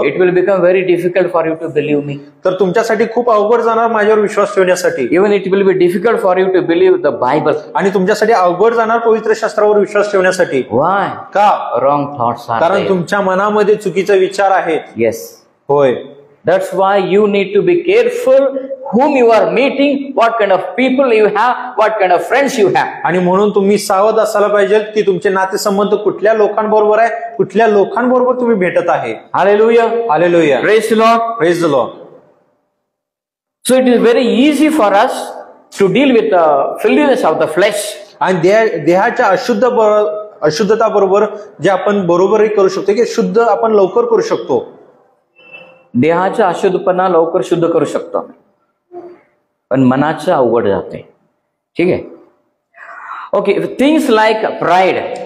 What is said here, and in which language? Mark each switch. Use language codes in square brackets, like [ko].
[en] it will become very difficult for you to believe me. [mr] तर तुमच्यासाठी खूप अवघड जाणार माझ्यावर विश्वास ठेवण्यासाठी. [en] Even it will be difficult for you to believe the Bible. [mr] आणि तुमच्यासाठी अवघड जाणार पवित्र शास्त्रावर विश्वास ठेवण्यासाठी. [en] Why? [mr] का? [en] Wrong thoughts are [mr] कारण [en] there. [mr] तुमच्या मनामध्ये चुकीचे विचार आहेत. [en] Yes. [mr] होय. [en] That's why you need to be careful whom you are meeting, what kind of people you have, what kind of friends you have. [mr] आणि म्हणून तुम्ही सावध असायला पाहिजे की तुमचे नातेसंबंध कुठल्या लोकांबरोबर आहे, कुठल्या लोकांबरोबर तुम्ही भेटत आहे. [en] Hallelujah. [mr] Hallelujah. [en] Praise the Lord. Praise the lord. So it is very easy for us to deal with the filthiness of the flesh. [mr] आणि देहाच्या अशुद्धता बरोबर जे आपण बरोबरही करू शकतो की शुद्ध आपण लवकर करू शकतो. देहाचा अशुद्धपणा लवकर शुद्ध करू शकतो, पण मनाचं अवघड जाते. ठीक आहे. [en] Okay. Things like pride